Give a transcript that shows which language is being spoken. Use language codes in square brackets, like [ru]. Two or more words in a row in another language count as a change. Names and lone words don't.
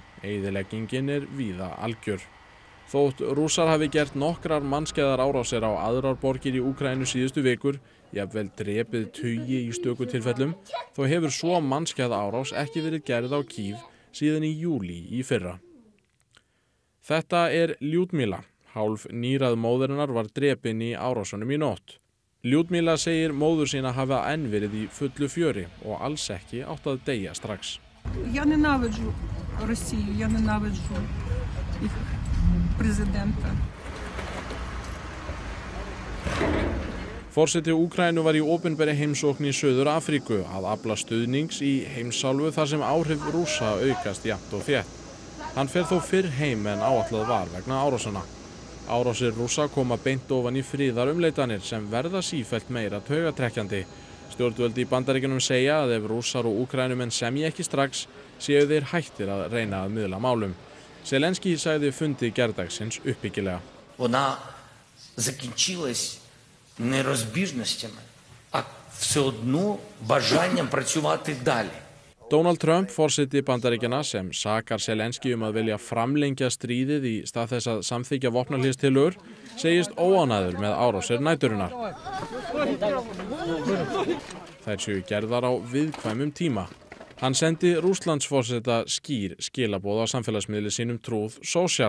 [is] Eyðileggingin er víða algjör. Þótt Rússar hafi gert nokkrar mannskæðar árásir á aðrar borgir í Úkraínu síðustu vikur, jafnvel drepið tugi í stöku tilfellum, þó hefur svo mannskæð árás ekki verið gerð á Kív síðan í júlí í fyrra. Þetta er Ljúdmíla. Hálf nýrað móðurinnar var drepin í árásunum í nótt. Ljúdmíla segir móður sína hafa enn verið í fullu fjöri og alls ekki átt að deyja strax. [uk] Я ненавиджу Росію, я ненавиджу їх президента. [is] Forseti Úkraínu var í opinberri heimsókn í Suður Afríku að afla stuðnings í heimsálfu þar sem áhrif Rússa aukast jafnt og þétt. Hann fer þó fyrr heim en áætlað var vegna árásana. Árásir Rússa koma beint ofan í friðarumleitanir sem verða sífellt meira taugatrekkjandi. Stjórnvöld í Bandaríkjunum segja að ef Rússar og Úkraínumenn semji ekki strax, séu þeir hættir að reyna að miðla málum. Zelenský sagði fundi gærdagsins uppbyggilega. [uk] Вона закінчилась не розбіжностями, а все одно бажанням працювати далі. [is] Donald Trump, forseti Bandaríkjanna sem sakar Zelenský að vilja framlengja stríðið í stað þess að samþykkja vopnahléstillögur, segist óánægður með árásir næturinnar. Þær séu gerðar á viðkvæmum tíma. Hann sendi Rússlandsforseta skýr skilaboð á samfélagsmiðli sínum Truth Social.